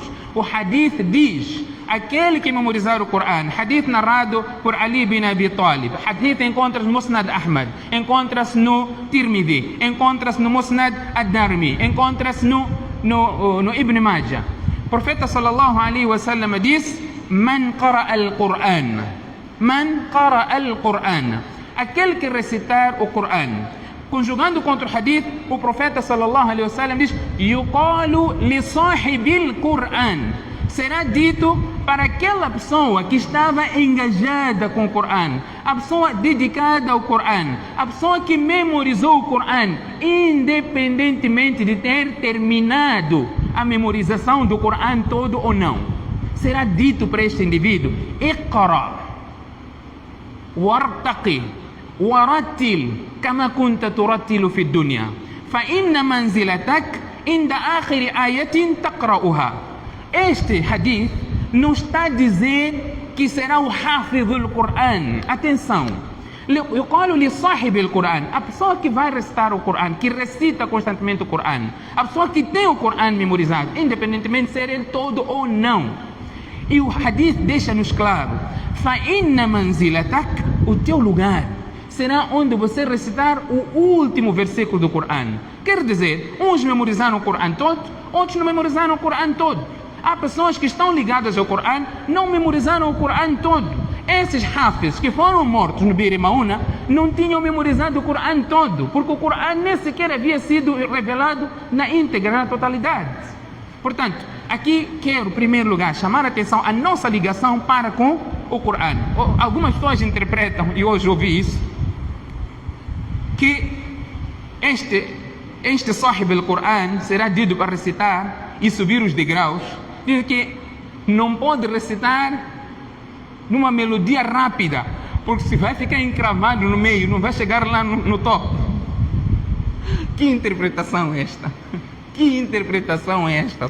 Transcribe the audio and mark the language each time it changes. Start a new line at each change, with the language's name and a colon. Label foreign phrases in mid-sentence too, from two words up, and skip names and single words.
Portuguese: O hadith diz, aquele que memorizar o Coran, hadith narrado por Ali bin Abi Talib, hadith encontra-se no Musnad Ahmad, encontra-se no Tirmidhi, encontra-se no Musnad Ad-Darmi, encontra-se no Ibn Majah. O profeta
Arabic: صلى الله عليه وسلم diz, من قرأ القرآن، من قرأ القرآن,
Portuguese: aquele que recitar o Coran. Conjugando contra o hadith, o profeta
Arabic: صلى الله عليه وسلم
Portuguese: diz,
Arabic: يقال لصاحب القرآن,
Portuguese: será dito para aquela pessoa que estava engajada com o Coran, a pessoa dedicada ao Coran, a pessoa que memorizou o Coran, independentemente de ter terminado a memorização do Coran todo ou não. Será dito para este indivíduo,
Arabic: اقرأ وارتق ورتل كما كنت ترتل في الدنيا فإن منزلتك عند آخر آية تقرؤها.
Portuguese: Este hadith não está a dizer que será o hafiz do Coran. Atenção, eu falo
Arabic: لصاحب القرآن,
Portuguese: a pessoa que vai recitar o Coran, que recita constantemente o Coran, a pessoa que tem o Coran memorizado, independentemente de ser ele todo ou não. E o hadith deixa-nos claro,
Arabic: فإن منزلتك,
Portuguese: o teu lugar será onde você recitar o último versículo do Coran. Quer dizer, uns memorizaram o Coran todo, outros não memorizaram o Coran todo. Há pessoas que estão ligadas ao Coran, não memorizaram o Coran todo. Esses hafiz que foram mortos no Bir Mauna não tinham memorizado o Coran todo, porque o Coran nem sequer havia sido revelado na íntegra, na totalidade. Portanto, aqui quero, em primeiro lugar, chamar a atenção a nossa ligação para com o Coran. Algumas pessoas interpretam, e hoje ouvi isso, que este
Arabic: صاحب القرآن
Portuguese: será dito para recitar e subir os degraus. Diz que não pode recitar numa melodia rápida, Porque se vai ficar encravado no meio, não vai chegar lá no topo. Que interpretação é esta? Que interpretação é esta?